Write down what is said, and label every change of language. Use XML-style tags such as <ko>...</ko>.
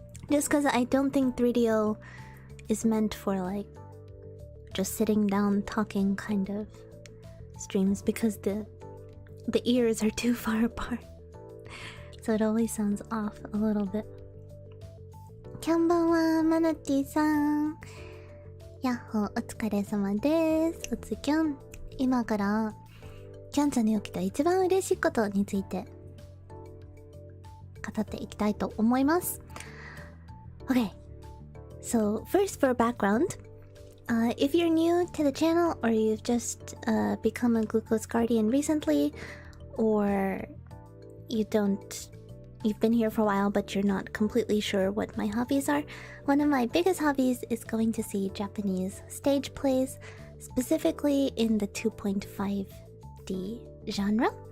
<en>Just because I don't think 3DO is meant for like just sitting down talking kind of streams, because the ears are too far apart. So it always sounds off a little bit.</en> <ja>キャンバンはマナティさん。やっほー、お疲れ様です。おつきょん。今からキャンちゃんに起きた一番嬉しいことについて語っていきたいと思います。</ja> <en>Okay, so first for background, if you're new to the channel or you've just become a Glucose Guardian recently, or you've been here for a while but you're not completely sure what my hobbies are, one of my biggest hobbies is going to see Japanese stage plays, specifically in the 2.5D genre.</en>